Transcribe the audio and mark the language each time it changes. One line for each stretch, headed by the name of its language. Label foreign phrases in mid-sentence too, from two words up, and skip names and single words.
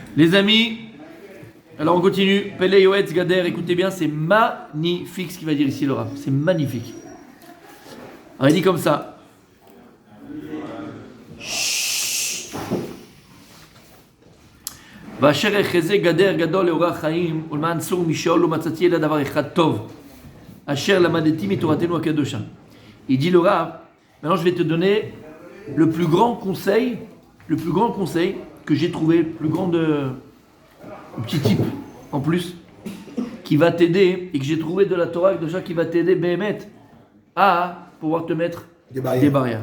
French: Les amis, alors on continue. Pele Yoetz Gader, écoutez bien, c'est magnifique ce qu'il va dire ici le Rav. C'est magnifique. Alors il dit comme ça.
Hebrew: ואשר יחזה גדר גדול לאורח חיים ולמען צור משאול לא מצאתי אלא דבר אחד טוב אשר למדתי מתורתנו הקדושה.
French: Il dit le Rav, maintenant je vais te donner le plus grand conseil que j'ai trouvé, le plus grand un petit type en plus qui va t'aider et que j'ai trouvé de la
Hebrew: תורה קדושה
French: qui va t'aider Béhémet à pouvoir te mettre des barrières.